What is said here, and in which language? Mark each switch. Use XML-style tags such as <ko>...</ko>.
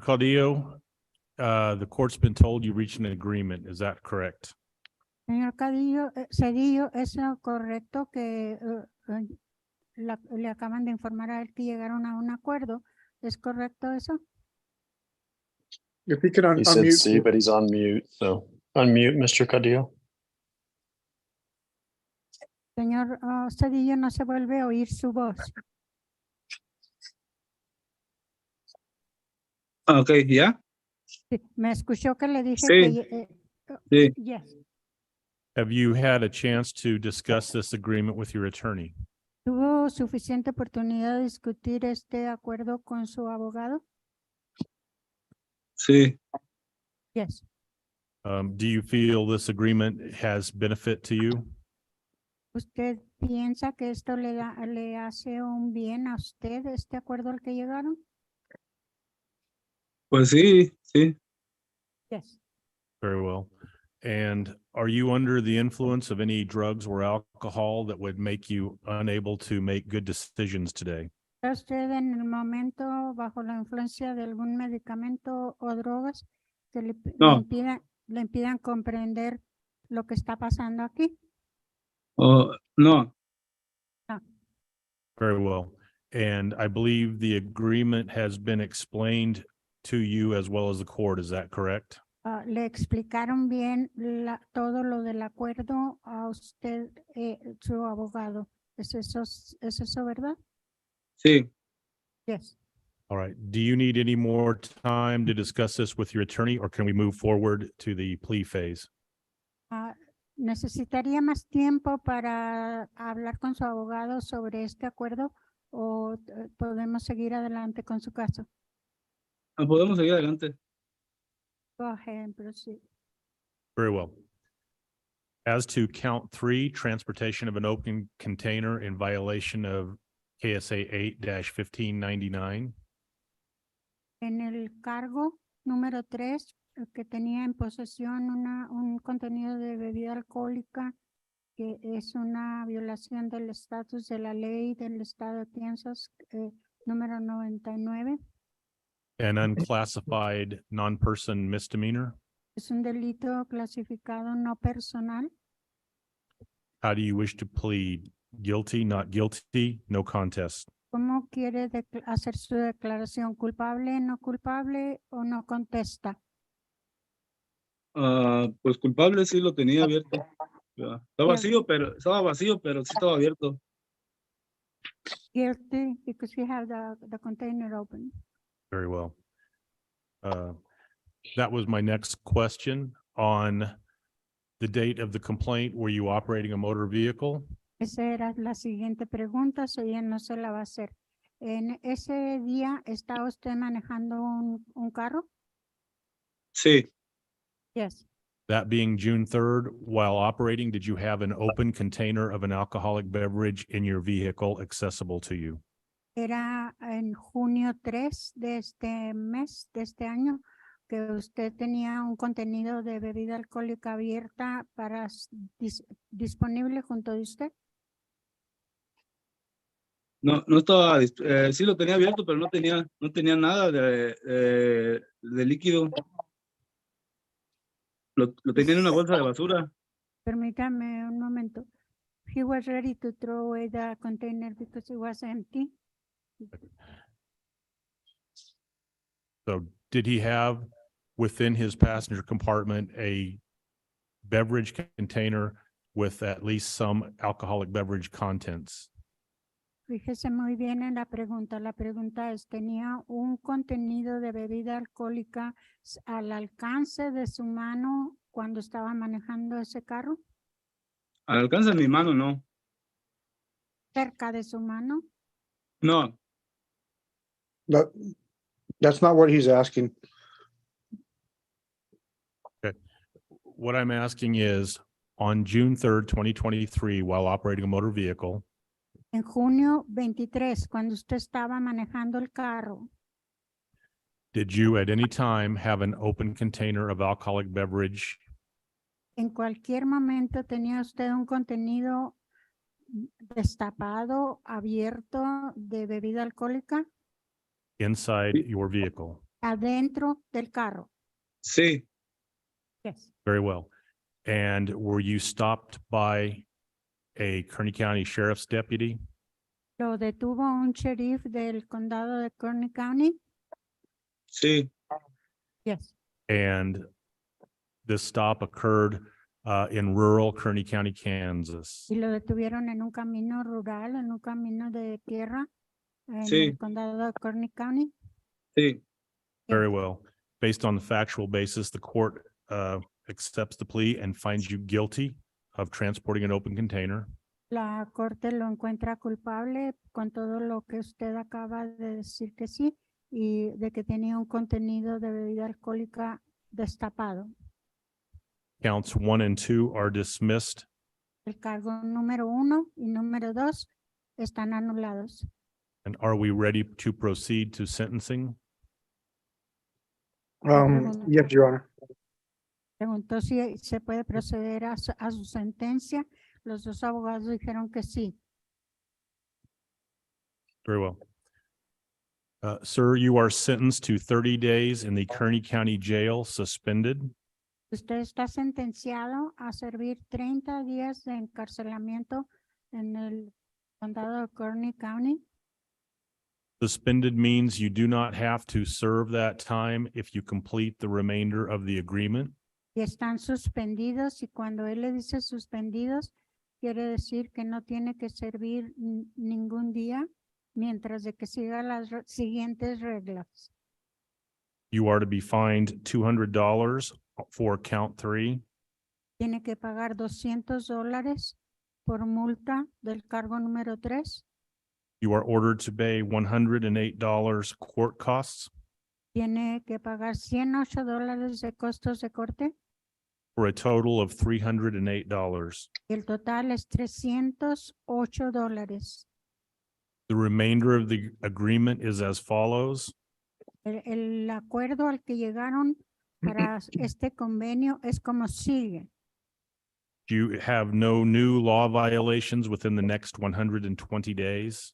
<en>Caudillo, the court's been told you reached an agreement. Is that correct?</en> <es>Señor Cedillo, ¿es correcto que le acaban de informar a él que llegaron a un acuerdo? ¿Es correcto eso?</es> <en>If he could He said unmute. see, but he's on mute. So unmute, Mr. Cadillo.</en> <es>Señor Cedillo, no se vuelve a oír su voz.</es> <en>Okay, yeah.</en> <es>Sí, me escuchó que le dije Sí. que... Sí.</es> <en>Yes. Have you had a chance to discuss this agreement with your attorney?</en> <es>¿Tuvo suficiente oportunidad de discutir este acuerdo con su abogado? Sí.</es> <en>Yes. Do you feel this agreement has benefit to you?</en> <es>¿Usted piensa que esto le hace un bien a usted, este acuerdo al que llegaron? Pues sí, sí.</es> <en>Yes. Very well. And are you under the influence of any drugs or alcohol that would make you unable to make good decisions today?</en> <es>¿Está usted en el momento bajo la influencia de algún medicamento o drogas que No. le impidan comprender lo que está pasando aquí?</es> <en>Oh, no. Very well. And I believe the agreement has been explained to you as well as the court. Is that correct?</en> <es>Le explicaron bien todo lo del acuerdo a usted, su abogado. ¿Es eso, verdad? Sí.</es> <en>Yes. All right. Do you need any more time to discuss this with your attorney, or can we move forward to the plea phase?</en> <es>¿Necesitaría más tiempo para hablar con su abogado sobre este acuerdo o podemos seguir adelante con su caso? Podemos seguir adelante.</es> <en>Go ahead and proceed. Very well. As to count 3, transportation of an open container in violation of KSA 8-1599.</en> <es>En el cargo número 3, que tenía en posesión un contenido de bebida alcohólica, que es una violación del estatus de la ley del estado de Kansas, número 99.</es> <en>An unclassified non-person misdemeanor.</en> <es>Es un delito clasificado no personal.</es> <en>How do you wish to plead? Guilty, not guilty, no contest.</en> <es>¿Cómo quiere hacer su declaración? ¿Culpable, no culpable o no contesta? Pues culpable sí lo tenía abierto. Ya. Estaba Bien. vacío, pero sí estaba abierto.</es> <en>Guilty because we have the container open. Very well. That was my next question. On the date of the complaint, were you operating a motor vehicle?</en> <es>Esa era la siguiente pregunta, so ella no se la va a hacer. En ese día, ¿estaba usted manejando un carro? Sí,</es> <en>Yes. That being June 3rd, while operating, did you have an open container of an alcoholic beverage in your vehicle accessible to you?</en> <es>Era en junio 3 de este mes, de este año, que usted tenía un contenido de bebida alcohólica abierta para disponible junto de usted. no estaba, sí lo tenía abierto, pero no tenía nada de líquido. Lo tenía en una bolsa de basura. Permítame un momento.</es> <en>He was ready to throw away the container because it was empty. So did he have within his passenger compartment a beverage container with at least some alcoholic beverage contents?</en> <es>Fíjese muy bien en la pregunta. La pregunta es, ¿tenía un contenido de bebida alcohólica al alcance de su mano cuando estaba manejando ese carro? Al alcance de mi mano, no. ¿Cerca de su mano? No,</es> <en>That's not what he's asking. What I'm asking is, on June 3rd, 2023, while operating a motor vehicle,</en> <es>En junio 23, cuando usted estaba manejando el carro,</es> <en>did you at any time have an open container of alcoholic beverage</en> <es>¿en cualquier momento tenía usted un contenido destapado, abierto de bebida alcohólica</es> <en>inside your vehicle?</en> <es>adentro del carro? sí,</es> <en>Yes. Very well. And were you stopped by a Kearny County Sheriff's deputy?</en> <es>Lo detuvo un sheriff del condado de Kearny County. sí,</es> <en>Yes. And this stop occurred in rural Kearny County, Kansas.</en> <es>Y lo detuvieron en un camino rural, en un camino de tierra en Sí. el condado de Kearny County. sí,</es> <en>Very well. Based on the factual basis, the court accepts the plea and finds you guilty of transporting an open container.</en> <es>La corte lo encuentra culpable con todo lo que usted acaba de decir que sí y de que tenía un contenido de bebida alcohólica destapado.</es> <en>Counts 1 and 2 are dismissed.</en> <es>El cargo número 1 y número 2 están anulados.</es> <en>And are we ready to proceed to sentencing? Yes, Your Honor.</en> <es>Preguntó si se puede proceder a su sentencia. Los dos abogados dijeron que sí.</es> <en>Very well. Sir, you are sentenced to 30 days in the Kearny County Jail, suspended.</en> <es>Usted está sentenciado a servir 30 días de encarcelamiento en el condado de Kearny County.</es> <en>Suspended means you do not have to serve that time if you complete the remainder of the agreement.</en> <es>Y están suspendidos, y cuando él le dice suspendidos, quiere decir que no tiene que servir ningún día mientras de que siga las siguientes reglas.</es> <en>You are to be fined $200 for count 3.</en> <es>Tiene que pagar $200 por multa del cargo número 3.</es> <en>You are ordered to pay $108 court costs</en> <es>Tiene que pagar $108 de costos de corte.</es> <en>for a total of $308.</en> <es>El total es $308.</es> <en>The remainder of the agreement is as follows.</en> <es>El acuerdo al que llegaron para este convenio es como sigue.</es> <en>You have no new law violations within the next 120 days.</en>